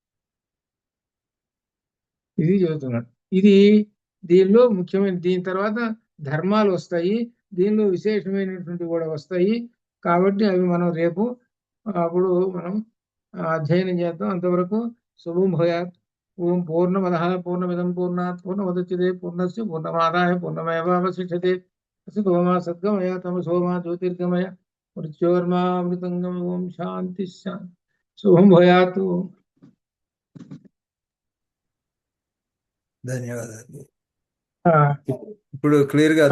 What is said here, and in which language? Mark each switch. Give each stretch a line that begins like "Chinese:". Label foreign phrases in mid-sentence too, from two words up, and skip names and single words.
Telugu: ఇది చెబుతున్నాడు. ఇది దీనిలో ముఖ్యమైన. దీని తర్వాత ధర్మాలు వస్తాయి, దీనిలో విశేషమైనటువంటి కూడా వస్తాయి. కాబట్టి అవి మనం రేపు అప్పుడు మనం అధ్యయనం చేద్దాం.
Sanskrit: అంతవరకు శుభం భూయాత్. ఓం పూర్ణమద పూర్ణమిదం పూర్ణాత్ పూర్ణముదచ్యతే పూర్ణస్య పూర్ణమాదాయ పూర్ణమేవావశిష్యతే. సోమా సద్గమయ తమసోమా జ్యోతిర్గమయ మృత్యోర్మామృతంగమ. ఓం శాంతి శాంతి. శుభం భూయాత్.
Telugu: ధన్యవాదాలు. ఆ, ఇప్పుడు క్లియర్ గా